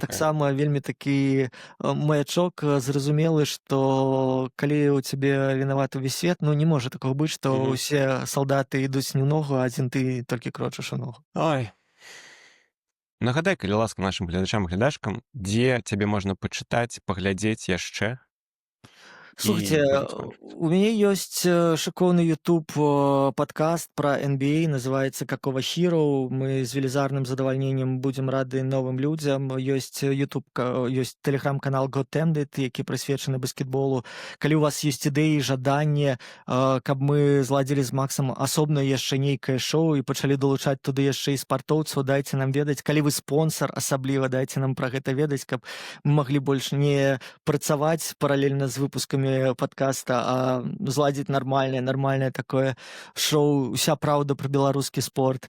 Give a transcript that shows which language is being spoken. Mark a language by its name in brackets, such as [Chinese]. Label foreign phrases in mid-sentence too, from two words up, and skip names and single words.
[Belarusian] таксама вельмі такі маячок зразумелы, што калі ў цябе вінаваты ўвесь свет, не можа такога быць, што Мгм. ўсе салдаты ідуць не ў ногу, а адзін ты толькі крочыш у ногу. Ой. Нагадай, калі ласка, нашым гледачам і глядачкам, дзе цябе можна пачытаць, паглядзець яшчэ і [Russian] Слухайте, [Belarusian] пабыць больш. [Russian] у меня есть шикарный YouTube подкаст про NBA, называется «Какого Hero». Мы с велизарным задовольнением будем рады новым людям. Есть YouTube, есть телеграм-канал Got Ended, [Belarusian] які присвечены баскетболу. Калі у вас есть ідэі, жаданне, каб мы зладзілі з Максом асобна яшчэ нейкае шоу і пачалі долучаць туды яшчэ і спартоўцаў, дайце нам ведаць. Калі вы спонсор, асабліва дайце нам пра гэта ведаць, каб мы маглі больш не працаваць паралельна з выпускамі подкаста, а зладзіць нармальнае такое шоу [Russian] «Уся праўда пра беларускі спорт».